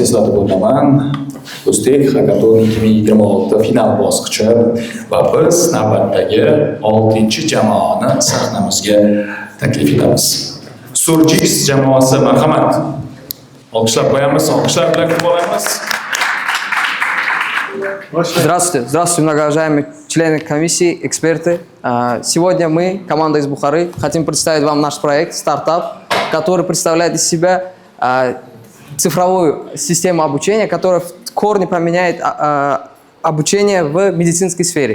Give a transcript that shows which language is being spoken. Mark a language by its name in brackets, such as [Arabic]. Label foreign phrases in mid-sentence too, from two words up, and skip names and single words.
[Uzbek] Eslatib o'taman, Do'stlik Hackathon 2026 final bosqichi va biz navbatdagi 6-jamoani sahnamizga taklif etamiz. Surjis jamoasi, marhamat. Olqishlab qo'yamiz, olqishlar bilan kutib olamiz. [Russian] Здравствуйте. Здравствуйте, многоуважаемые члены комиссии, эксперты. Сегодня мы, команда из Бухары, хотим представить вам наш проект, стартап, который представляет из себя цифровую систему обучения, которая в корне поменяет обучение в медицинской сфере.